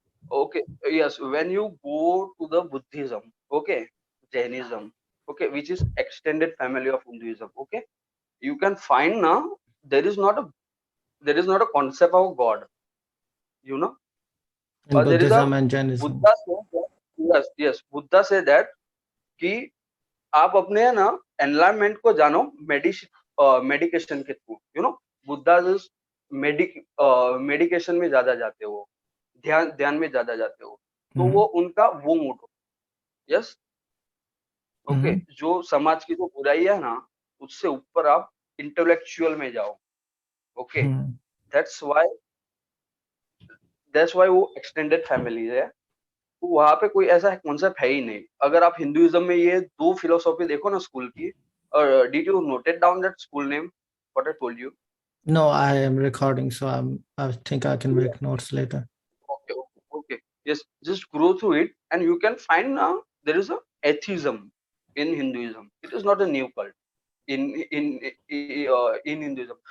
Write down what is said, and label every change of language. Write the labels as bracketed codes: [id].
[en] Okay, yes. When you go to the Buddhism, okay, Jainism, okay, which is extended family of Hinduism, okay, you can find now there is not a concept of God, you know. In There is a Buddhism and Jainism. Buddha said that, yes, Buddha said that [hi] कि आप अपने है ना environment को जानो medication के through, [en] You know. [hi] Buddha medication में ज्यादा जाते हो, ध्यान में ज्यादा जाते हो, तो Mhm. वो उनका वो मूड हो. यस. Okay, Mhm. जो समाज की जो बुराई है ना उससे ऊपर आप इंटेलेक्चुअल में जाओ. [en] Okay, Mhm. That's why वो extended family है. [hi] तो वहां पे कोई ऐसा कॉन्सेप्ट है ही नहीं. अगर आप हिंदुइज्म में ये दो फिलोसॉफी देखो ना स्कूल की, [en] Did you noted down that school name what I told you? No, I am recording, so I think I can make notes later. Okay. Yes, just go through it and you can find now there is a atheism in Hinduism. It is not a new cult in Hinduism.